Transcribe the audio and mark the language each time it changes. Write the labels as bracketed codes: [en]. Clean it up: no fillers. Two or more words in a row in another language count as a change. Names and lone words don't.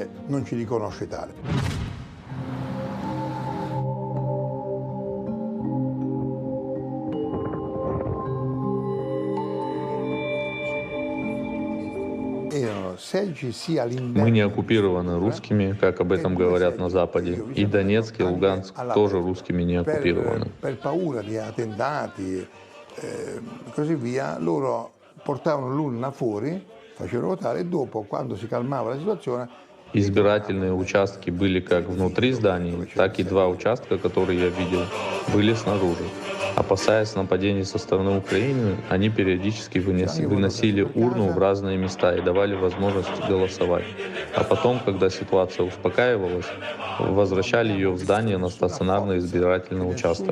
[ru] Мы не оккупированы русскими, как об этом говорят на Западе, и Донецк и Луганск тоже русскими не оккупированы. [it] Portavano l'urna fuori, facevano votare e dopo, quando si calmava la situazione, [ru] Избирательные участки были как внутри зданий, так и 2 участка, которые я видел, были снаружи. Опасаясь нападений со стороны Украины, они периодически выносили урну в разные места и давали возможность голосовать. А потом, когда ситуация успокаивалась, возвращали ее в здание на стационарный избирательный участок.